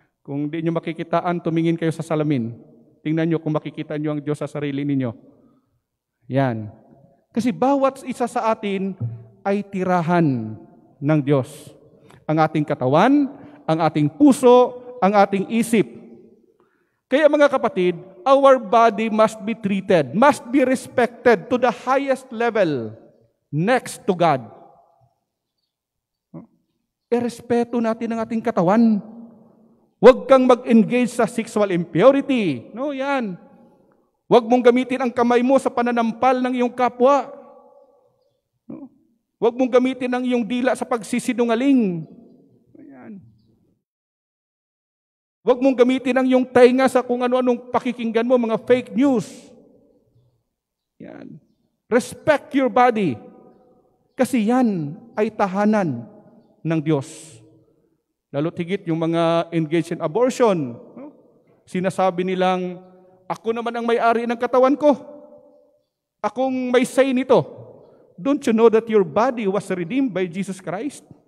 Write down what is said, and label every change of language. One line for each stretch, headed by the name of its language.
Filipino: Kung di nyo makikitaan, tumingin kayo sa salamin. Tingnan nyo kung makikita nyo ang Diyos sa sarili ninyo. Yan. Kasi bawat isa sa atin ay tirahan ng Diyos. Ang ating katawan, ang ating puso, ang ating isip. Kaya mga kapatid,
English: our body must be treated, must be respected to the highest level next to God.
Filipino: Irespeto natin ang ating katawan. Huwag kang mag-engage sa sexual impurity. No, yan. Huwag mong gamitin ang kamay mo sa pananampal ng iyong kapwa. No? Huwag mong gamitin ang iyong dila sa pagsisinungaling. Yan. Huwag mong gamitin ang iyong tainga sa kung ano-anong pakikinggan mo, mga fake news. Yan.
English: Respect your body.
Filipino: Kasi yan ay tahanan ng Diyos. Lalo tigit yung mga engaged in abortion. No? Sinasabi nilang, ako naman ang may-ari ng katawan ko. Akong may say nito.
English: Don't you know that your body was redeemed by Jesus Christ?